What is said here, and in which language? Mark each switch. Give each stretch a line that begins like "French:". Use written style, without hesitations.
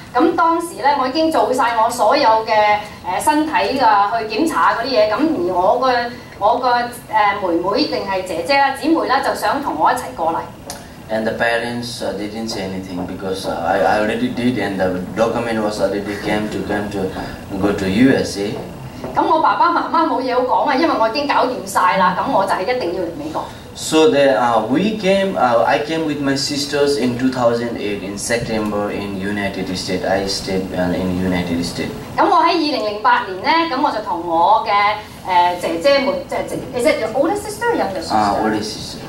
Cantonese: 咁當時咧，我已經做晒我所有嘅身體去檢查嗰啲嘢。咁而我個妹妹定係姐姐啦、姊妹啦，就想同我一齊過嚟。
English: And the parents they didn't say anything because I already did, and the document was already came to go to USA.
Cantonese: 咁我爸爸媽媽冇嘢好講啊，因為我已經搞掂晒啦，咁我就係一定要嚟美國。
English: So I came with my sisters in 2008 in September in United States. I stayed in United States.
Cantonese: 咁我喺2008年咧，咁我就同我嘅姐姐妹，
English: Is it your older sister or younger sister？ older sister。